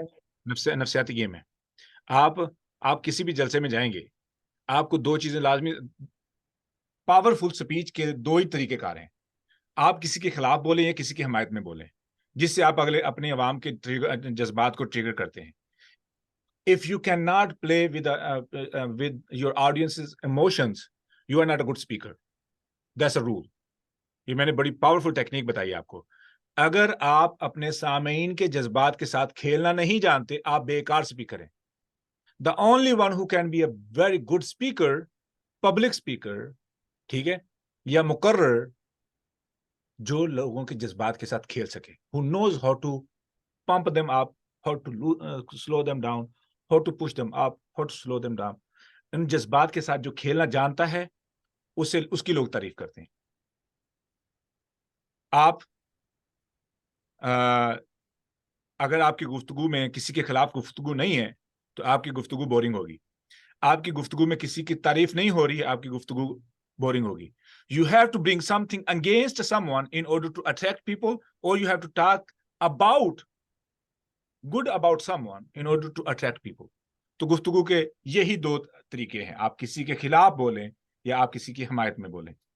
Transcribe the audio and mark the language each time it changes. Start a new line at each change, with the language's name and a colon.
Urdu: ہے, نفسیاتی گیم ہے. آپ کسی بھی جلسے میں جائیں گے, آپ کو دو چیزیں لازمی, پاورفل سپیچ کے دو ہی طریقے کار ہیں. آپ کسی کے خلاف بولیں یا کسی کی حمایت میں بولیں, جس سے آپ اپنے عوام کے جذبات کو ٹریگر کرتے ہیں.
English: If you cannot play with your audience's emotions, you are not a good speaker. That's a rule.
Urdu: یہ میں نے بڑی پاورفل ٹیکنیک بتائی آپ کو. اگر آپ اپنے سامعین کے جذبات کے ساتھ کھیلنا نہیں جانتے, آپ بیکار اسپیکر ہیں.
English: The only one who can be a very good speaker, public speaker,
Urdu: ٹھیک ہے, یا مقرر, جو لوگوں کے جذبات کے ساتھ کھیل سکے,
English: who knows how to pump them up, how to slow them down, how to push them up, how to slow them down.
Urdu: ان جذبات کے ساتھ جو کھیلنا جانتا ہے اس کی لوگ تعریف کرتے ہیں. آپ اگر آپ کی گفتگو میں کسی کے خلاف گفتگو نہیں ہے تو آپ کی گفتگو بورنگ ہوگی. آپ کی گفتگو میں کسی کی تعریف نہیں ہو رہی ہے, آپ کی گفتگو بورنگ ہوگی.
English: You have to bring something against someone in order to attract people, or you have to talk good about someone in order to attract people.
Urdu: تو گفتگو کے یہی دو طریقے ہیں, آپ کسی کے خلاف بولیں یا آپ کسی کی حمایت میں بولیں.